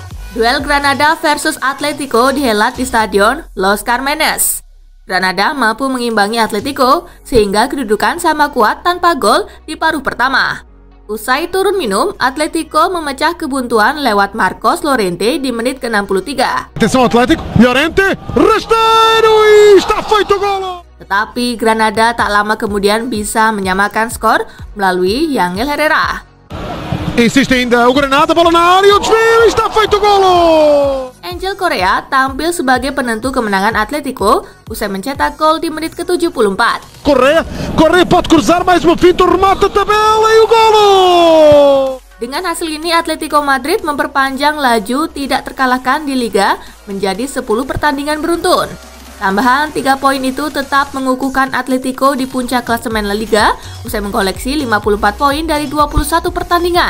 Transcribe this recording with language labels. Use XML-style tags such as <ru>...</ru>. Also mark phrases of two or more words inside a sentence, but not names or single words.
<id>Duel Granada versus Atletico dihelat di Stadion Los Carmenes. Granada mampu mengimbangi Atletico sehingga kedudukan sama kuat tanpa gol di paruh pertama. Usai turun minum, Atletico memecah kebuntuan lewat Marcos Llorente di menit ke-63.</id> <pt>Atenção Atlético, Llorente, Resteiro e está feito gol.</pt> <id>Tetapi Granada tak lama kemudian bisa menyamakan skor melalui Yangel Herrera.</id> <pt>Insiste ainda o Granada, bola na área, o desvio, está feito gol.</pt> <id>Angel Correa tampil sebagai penentu kemenangan Atletico usai mencetak gol di menit ke-74.</id> <pt>Correa pode cruzar mais uma finta, remata a tabela e o golo.</pt> <id>Dengan hasil ini Atletico Madrid memperpanjang laju tidak terkalahkan di Liga menjadi 10 pertandingan beruntun. Tambahan 3 poin itu tetap mengukuhkan Atletico di puncak klasemen La Liga usai mengkoleksi 54 poin dari 21 pertandingan.</id>